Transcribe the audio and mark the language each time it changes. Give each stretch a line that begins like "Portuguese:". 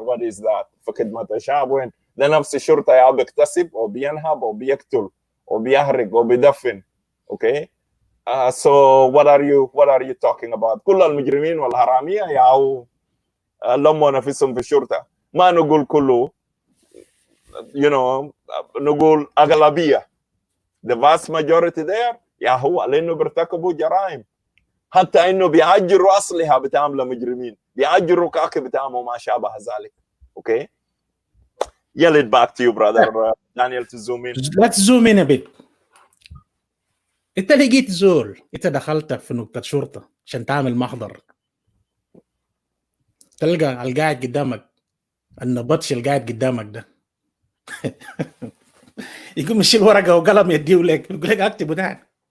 English: What is that؟
Arabic: في خدمة الشعب وين؟ ده نفس الشرطة يا بيكتسب أو بينهب أو بيقتل أو بيحرق أو بيدفن. أوكي؟
English: So what are you talking about?
Arabic: كل المجرمين والحرامية ياو لموا نفسهم في الشرطة. ما نقول كله، نقول أغلبية.
English: The vast majority there
Arabic: يا هو لأنه بيرتكبوا جرائم، حتى إنه بيعجروا أسلحة بتعمل مجرمين، بيعجروا كاكي بتعمل ما شابه ذلك.
English: Okay. Yell it back to you, brother Daniel, to zoom in. Let's zoom in a bit.
Arabic: انت لقيت زول، انت دخلت في نقطة شرطة عشان تعمل محضر، تلقى القاعد قدامك النبطش القاعد قدامك ده يقوم يشيل ورقة وقلم يديه لك، يقول لك اكتب ده.